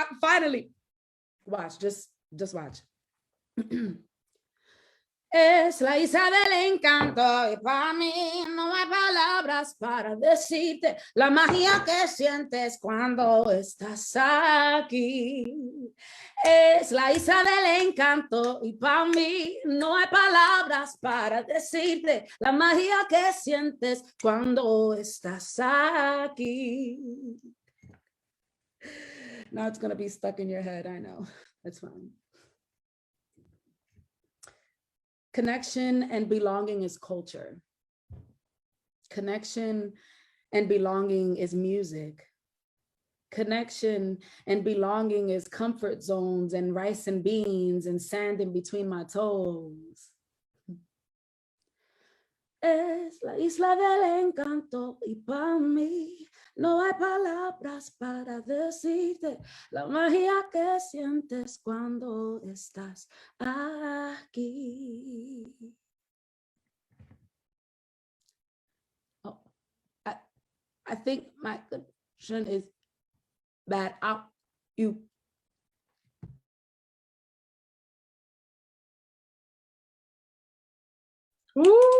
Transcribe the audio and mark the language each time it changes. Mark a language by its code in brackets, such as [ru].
[en] Finally, watch, just watch. [es] Es la isla del encanto y para mí no hay palabras para decirte la magia que sientes cuando estás aquí. Es la isla del encanto y para mí no hay palabras para decirte la magia que sientes cuando estás aquí. [en] Now it's gonna be stuck in your head, I know. That's fine. Connection and belonging is culture. Connection and belonging is music. Connection and belonging is comfort zones and rice and beans and sand in between my toes. [es] Es la isla del encanto y para mí no hay palabras para decirte la magia que sientes cuando estás aquí. [en] Oh, I think my connection is bad. You. Woo!